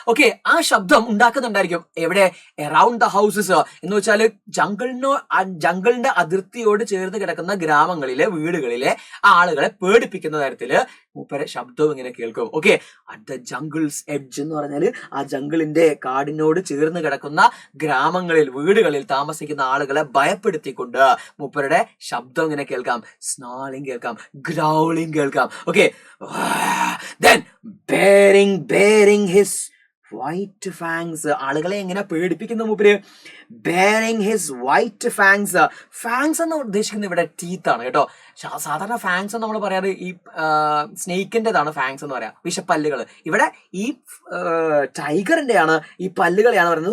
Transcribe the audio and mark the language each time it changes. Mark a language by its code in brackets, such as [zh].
[ml] Okay, ആ ശബ്ദം ഉണ്ടാക്കുന്നുണ്ടായിരിക്കും. എവിടെ? [en] around the houses [ml] എന്ന് വെച്ചാൽ ജംഗിളിന്റെ അതിർത്തിയോട് ചേർന്ന് കിടക്കുന്ന ഗ്രാമങ്ങളിലെ, വീടുകളിലെ ആളുകളെ പേടിപ്പിക്കുന്ന തരത്തില് മൂപ്പരെ ശബ്ദവും ഇങ്ങനെ കേൾക്കും. Okay, [en] at the jungle's edge [ml] എന്ന് പറഞ്ഞാല് ആ ജംഗിളിന്റെ കാടിനോട് ചേർന്ന് കിടക്കുന്ന ഗ്രാമങ്ങളിൽ, വീടുകളിൽ താമസിക്കുന്ന ആളുകളെ ഭയപ്പെടുത്തിക്കൊണ്ട് മൂപ്പരുടെ ശബ്ദം ഇങ്ങനെ കേൾക്കാം. സ്നാളിങ് കേൾക്കാം, ഗ്രൗളിങ് കേൾക്കാം. [en] Okay, then bearing his white fangs. [ml] ആളുകളെ എങ്ങനെ പേടിപ്പിക്കുന്ന മൂപ്പര്? [en] bearing his white fangs. [ml] Fangs എന്ന് ഉദ്ദേശിക്കുന്നത് ഇവിടെ ടീത്ത് ആണ് കേട്ടോ. സാധാരണ ഫാങ്സ് നമ്മൾ പറയാറ് ഈ സ്നേക്കിൻ്റെതാണ് ഫാങ്സ് എന്ന് പറയാം, വിഷപ്പല്ലുകൾ. ഇവിടെ ഈ ടൈഗറിന്റെയാണ് ഈ പല്ലുകളെയാണ് പറയുന്നത്.